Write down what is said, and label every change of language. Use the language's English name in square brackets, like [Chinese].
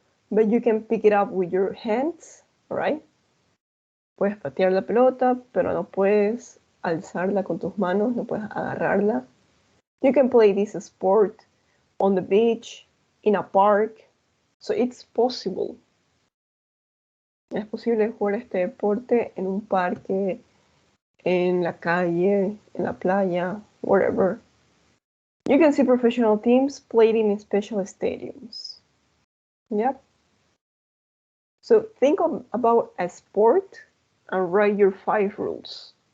[English] But you can pick it up with your hands, right? [Spanish] Puedes patear la pelota, pero no puedes alzarla con tus manos, no puedes agarrarla. [English] You can play this sport on the beach, in a park, so it's possible. [Spanish] Es posible jugar este deporte en un parque, en la calle, en la playa, wherever. [English] You can see professional teams played in special stadiums. Yep. So think about a sport and write your 5 rules.